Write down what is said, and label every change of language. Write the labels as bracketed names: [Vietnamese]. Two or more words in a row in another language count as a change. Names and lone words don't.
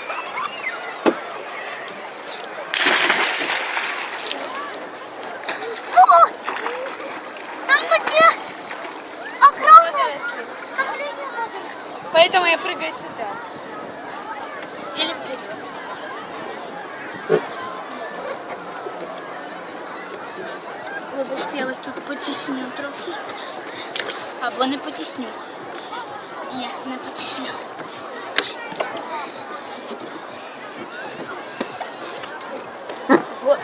[Russian] О! Там такие огромное скопление воды. Поэтому я прыгаю сюда. Или вперед. [Ukrainian] Вибачте, я вас тут потісню трохи. Або не потісню. Ні, не потісню. Ой.